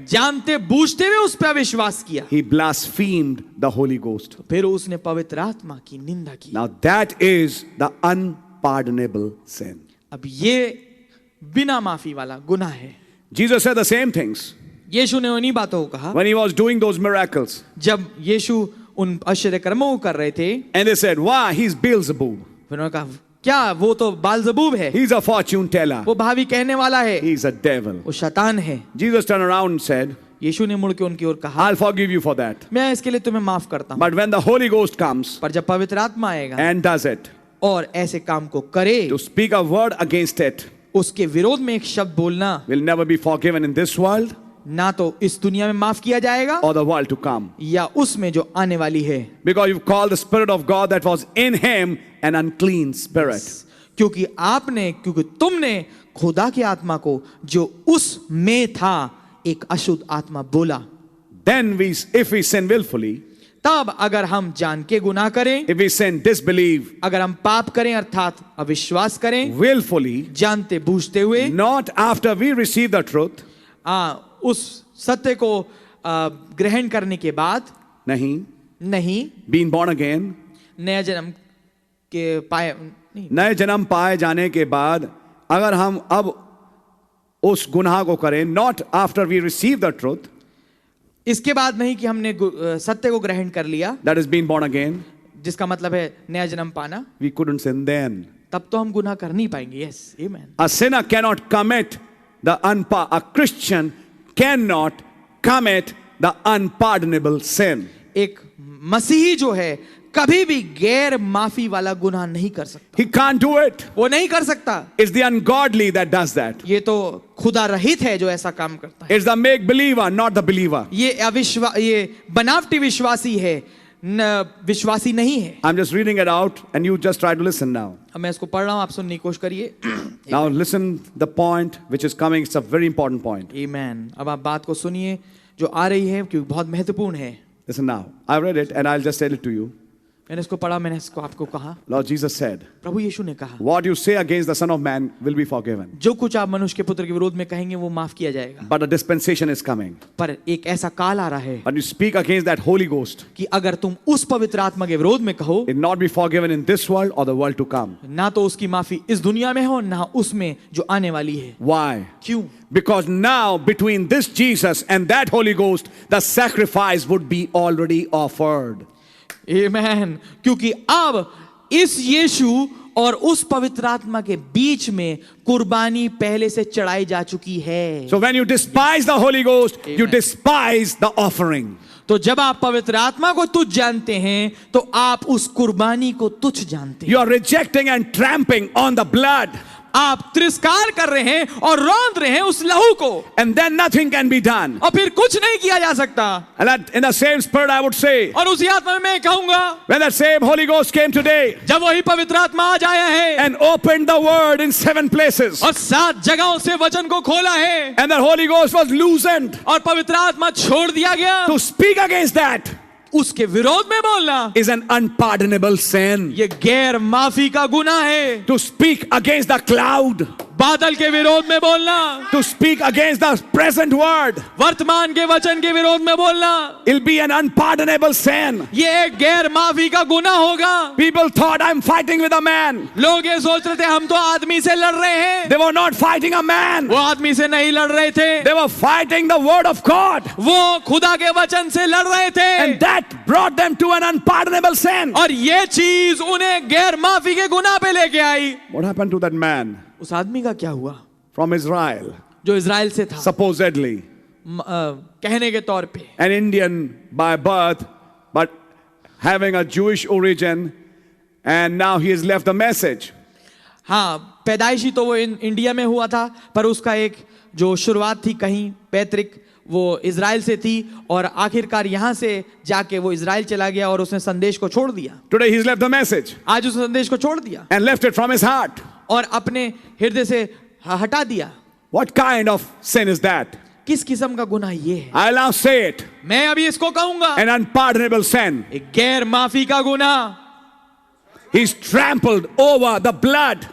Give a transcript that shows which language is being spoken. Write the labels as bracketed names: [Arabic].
[Hindi] जानते बूझते हुए उस पे अविश्वास किया. [English] He blasphemed the Holy Ghost. [Hindi] फिर उसने पवित्र आत्मा की निंदा की. [English] Now that is the unpardonable sin. [Hindi] अब ये बिना माफी वाला गुनाह है. [English] Jesus said the same things [Hindi] यीशु ने उन्हीं बातों को कहा [English] when he was doing those miracles. [Hindi] जब यीशु उन आश्चर्य कर्मों को कर रहे थे. [English] And they said, why? He's Beelzebub. [Hindi] फिर उन्होंने कहा, क्या वो तो बालजबूब है, [English] He's a fortune teller. [Hindi] वो भावी कहने वाला है, [English] He's a devil. [Hindi] वो शैतान है. [English] Jesus turned around and said, [Hindi] यीशु ने मुड़ के उनकी ओर कहा, [English] I'll forgive you for that. [Hindi] मैं इसके लिए तुम्हें माफ करता हूँ. [English] But when the Holy Ghost comes [Hindi] पर जब पवित्र आत्मा आएगा [English] and does it, [Hindi] और ऐसे काम को करे, [English] to speak a word against it [Hindi] उसके विरोध में एक शब्द बोलना [English] will never be forgiven in this world [Hindi] ना तो इस दुनिया में माफ किया जाएगा [English] or the world to come. [Hindi] या उसमें जो आने वाली है. [English] Because you've called the Spirit of God that was in him an unclean spirit. [Hindi] क्योंकि तुमने खुदा की आत्मा को जो उस में था एक अशुद्ध आत्मा बोला. [English] Then if we sin willfully, [Hindi] तब अगर हम जान के गुनाह करें, [English] if we sin disbelieve, [Hindi] अगर हम पाप करें अर्थात अविश्वास करें, [English] willfully, [Hindi] जानते बूझते हुए, [English] not after we receive the truth, [Hindi] उस सत्य को ग्रहण करने के बाद, नहीं [English] being born again, [Hindi] नया जन्म के पाए नहीं, नए जन्म पाए जाने के बाद अगर हम अब उस गुनाह को करें, [English] not after we receive the truth, [Hindi] इसके बाद नहीं कि हमने सत्य को ग्रहण कर लिया, [English] that is being born again, [Hindi] जिसका मतलब है नया जन्म पाना, [English] we couldn't sin then. [Hindi] तब तो हम गुनाह कर नहीं पाएंगे. [English] Yes, amen. A sinner cannot commit a Christian cannot commit the unpardonable sin. [Hindi] एक मसीही जो है कभी भी गैर माफी वाला गुनाह नहीं कर सकता. [English] He can't do it. [Hindi] वो नहीं कर सकता. [English] It's the ungodly that does that. [Hindi] ये तो खुदा रहित है जो ऐसा काम करता है. [English] It's the make believer, not the believer. [Hindi] ये बनावटी विश्वासी है, विश्वासी नहीं है. [English] I'm just reading it out and you just try to listen now. [Hindi] अब मैं इसको पढ़ रहा हूं, आप सुनने की कोशिश करिए. [English] Now listen the point which is coming. It's a very important point. Amen. [Hindi] अब आप बात को सुनिए जो आ रही है क्योंकि बहुत महत्वपूर्ण है. [English] Listen now. I read it and I'll just tell it to you. [Hindi] मैंने इसको पढ़ा, मैंने इसको आपको कहा. [English] Lord Jesus said, [Hindi] प्रभु यीशु ने कहा, [English] what you say against the Son of Man will be forgiven. [Hindi] जो कुछ आप मनुष्य के पुत्र के विरोध में कहेंगे वो माफ किया जाएगा. [English] But a dispensation is coming. [Hindi] पर एक ऐसा काल आ रहा है [English] But you speak against that Holy Ghost, [Hindi] कि अगर तुम उस पवित्र आत्मा के विरोध में कहो, [English] it will not be forgiven in this world or the world to come. [Hindi] ना तो उसकी माफी इस दुनिया में हो ना उसमें जो आने वाली है. [English] Why? [Hindi] क्यों? [English] Because now between this Jesus and that Holy Ghost, the sacrifice would be already offered. [Hindi] Amen. क्योंकि अब इस यीशु और उस पवित्र आत्मा के बीच में कुर्बानी पहले से चढ़ाई जा चुकी है। [English] So when you despise the Holy Ghost, you Amen. despise the offering. [Hindi] तो जब आप पवित्र आत्मा को तुच्छ जानते हैं तो आप उस कुर्बानी को तुच्छ जानते हैं। [English] You are rejecting and trampling on the blood. [Hindi] आप तिरस्कार कर रहे हैं और रौंद रहे हैं उस लहू को, [English] And then nothing can be done. [Hindi] और फिर कुछ नहीं किया जा सकता। [English] And that, in the same spirit, I would say, [Hindi] और उसी आत्मा में मैं कहूंगा, [English] when that same Holy Ghost came today [Hindi] जब वही पवित्र आत्मा आज आया है [English] and opened the word in 7 places, [Hindi] और 7 जगहों से वचन को खोला है [English] and the Holy Ghost was loosened [Hindi] और पवित्र आत्मा छोड़ दिया गया, [English] to speak against that, [Hindi] उसके विरोध में बोलना [English] is an unpardonable sin. [Hindi] ये गैर माफी का गुनाह है। [English] To speak against the cloud, [Hindi] बादल के विरोध में बोलना, [English] to speak against the present word, [Hindi] वर्तमान के वचन के विरोध में बोलना, [English] it'll be an unpardonable sin. [Hindi] ये एक गैर माफी का गुनाह होगा। [English] People thought I'm fighting with a man. [Hindi] लोग ये सोच रहे थे हम तो आदमी से लड़ रहे हैं, [English] They were not fighting a man. [Hindi] वो आदमी से नहीं लड़ रहे थे, [English] They were fighting the word of God. [Hindi] वो खुदा के वचन से लड़ रहे थे, [English] And that brought them to an unpardonable sin. [Hindi] और ये चीज उन्हें गैर माफी के गुनाह पे लेके आई। [English] What happened to that man [Hindi] उस आदमी का क्या हुआ [English] from Israel, [Hindi] जो इजराइल से था, [English] supposedly [Hindi] कहने के तौर पे [English] an Indian by birth, but having a Jewish origin, and now he has left the message. [Hindi] हाँ, पैदाइशी तो वो इंडिया में हुआ था, पर उसका एक जो शुरुआत थी कहीं पैतृक वो इजराइल से थी, और आखिरकार यहाँ से जाके वो इजराइल चला गया और उसने संदेश को छोड़ दिया। [English] Today he's left the message [Hindi] आज उस संदेश को छोड़ दिया [English] and left it from his heart. [Hindi] और अपने हृदय से हटा दिया। [English] What kind of sin is that? [Hindi] किस किस्म का गुनाह ये है? [English] I'll now say it. [Hindi] मैं अभी इसको कहूंगा, [English] An unpardonable sin. [Hindi] एक गैर माफी का गुनाह। [English] He's trampled over the blood.